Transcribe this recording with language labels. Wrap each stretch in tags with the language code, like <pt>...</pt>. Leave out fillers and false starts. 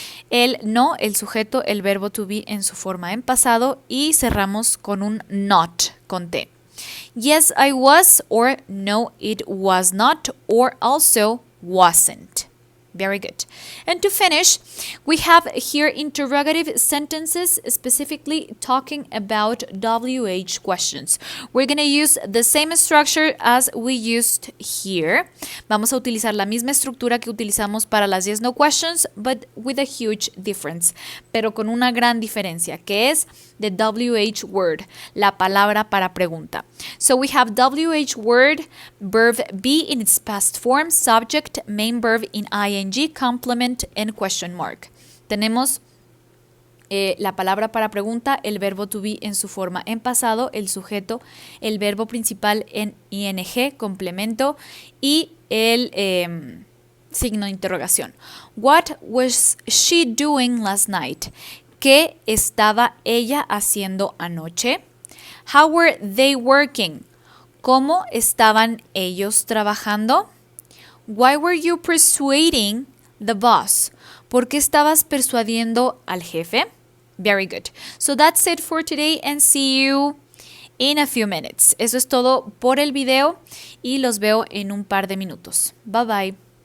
<es>El no, el sujeto, el verbo to be en su forma en pasado y cerramos con un not, con T.</es> <en>Yes, I was, or no, it was not, or also wasn't. Very good. And to finish, we have here interrogative sentences specifically talking about WH questions. We're going to use the same structure as we used here.</en> <es>Vamos a utilizar la misma estructura que utilizamos para las yes no questions,</es> <en>but with a huge difference,</en> <es>pero con una gran diferencia, que es</es> <en>the WH word,</en> <es>la palabra para pregunta.</es> <en>So we have WH word, verb be in its past form, subject, main verb in ing, complement, and question mark.</en> <es>Tenemos la palabra para pregunta, el verbo to be en su forma en pasado, el sujeto, el verbo principal en ing, complemento y el signo de interrogación.</es> <en>What was she doing last night?</en> <es>¿Qué estaba ella haciendo anoche?</es> <en>How were they working?</en> <es>¿Cómo estaban ellos trabajando?</es> <en>Why were you persuading the boss?</en> <es>¿Por qué estabas persuadiendo al jefe?</es> <en>Very good. So that's it for today and see you in a few minutes.</en> <es>Eso es todo por el video y los veo en un par de minutos.</es> <en>Bye bye.</en>